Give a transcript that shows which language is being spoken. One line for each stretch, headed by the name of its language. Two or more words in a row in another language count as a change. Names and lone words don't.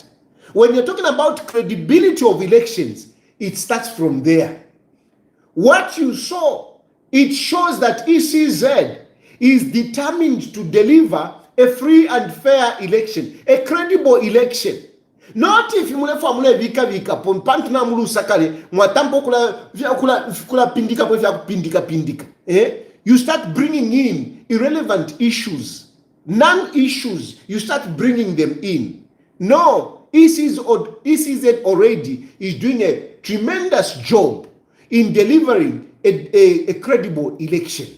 English: When you're talking about credibility of elections, it starts from there. What you saw, it shows that ECZ is determined to deliver a free and fair election, a credible election. Not if you
Bemba: vika pompantu na mulu sakale mwatampo kula pindika.
English: You start bringing in irrelevant issues, non-issues. You start bringing them in. No, ECZ already is doing a tremendous job in delivering a credible election.